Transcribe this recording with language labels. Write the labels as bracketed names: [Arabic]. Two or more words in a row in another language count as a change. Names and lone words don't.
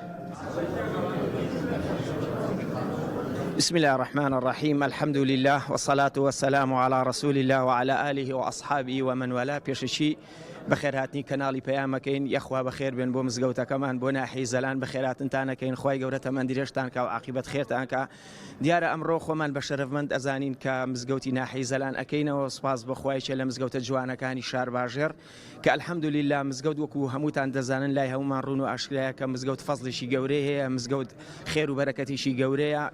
[Arabic] بسم الله الرحمن الرحيم. الحمد لله والصلاة والسلام على رسول الله وعلى آله وأصحابه ومن والاه. [Central Kurdish] پێشەشی بەخێر هاتنی کەناڵی پەیامەکەین، یەخوا بەخێر بێن بۆ مزگەوتەکەمان، بۆ ناحیەی زەلان بەخێراتنتانەکەین، خوای گەورە تەمەندیرێشتان کە و عاقیبەت خێرتان کە. دیارە ئەمڕۆ خۆمان بە شەرەفمەند ئەزانین کە مزگەوتی ناحیەی زەلان ئەکەینەوە. سپاس بەخوایشە لە مزگەوتە جوانەکانی شار باژێر کە ئەلحەمدولیلا مزگەوت وەکو هەمووتان دەزانن لای هەمومان ڕوون و ئاشکرایە کە مزگەوت فەزڵیشی گەورەی هەیە، مزگەوت خێر و بەرەکەتیشی گەورەیە.